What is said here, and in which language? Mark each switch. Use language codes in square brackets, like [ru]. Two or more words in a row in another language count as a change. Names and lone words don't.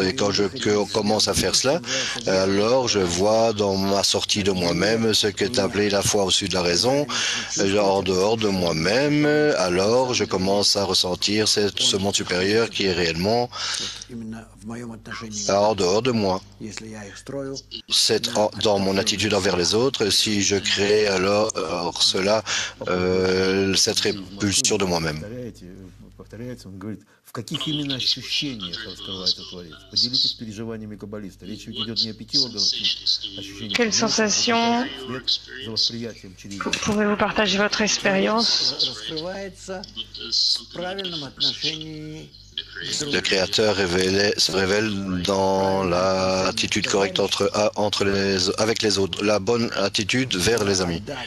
[fr] Et quand je commence à faire cela, alors je vois dans ma sortie de moi-même ce qu'est appelé la foi au-dessus de la raison, en dehors de moi-même, alors je commence à ressentir ce monde supérieur qui est réellement en dehors de moi. C'est dans mon attitude envers les autres, si je crée alors cela, cette répulsion de moi-même. [ru] В каких именно ощущениях раскрывается Творец? Поделитесь переживаниями каббалиста. Речь ведь идет не о 5 органах ощущений. [fr] Quelles sensations pouvez-vous partager votre expérience? Le Créateur se révèle dans l'attitude correcte avec les autres, la bonne attitude vers les amis.